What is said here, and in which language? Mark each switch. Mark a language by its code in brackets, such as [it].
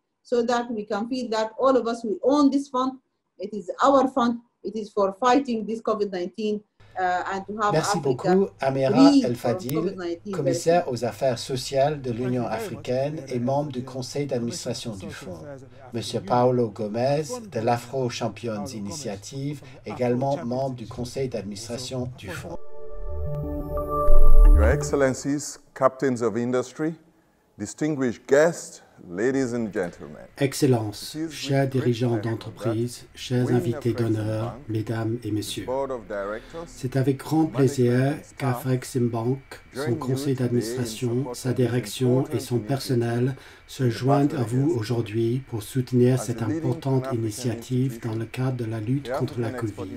[en] So that we can feel that all of us, we own this fund. It is our fund. It is for fighting this COVID-19 and to have [fr] Merci beaucoup, Amira El Fadil, commissaire aux affaires sociales de l'Union africaine et membre du conseil d'administration du fonds. Monsieur Paulo Gomez, de l'Afro Champions Initiative, également membre du conseil d'administration du fonds. [en] Your Excellencies, Captains of Industry, distinguished guests, Ladies and gentlemen. [fr] Excellences, chers dirigeants d'entreprise, chers invités d'honneur, mesdames et messieurs, c'est avec grand plaisir qu'Afreximbank, son conseil d'administration, sa direction et son personnel se joignent à vous aujourd'hui pour soutenir cette importante initiative dans le cadre de la lutte contre la Covid.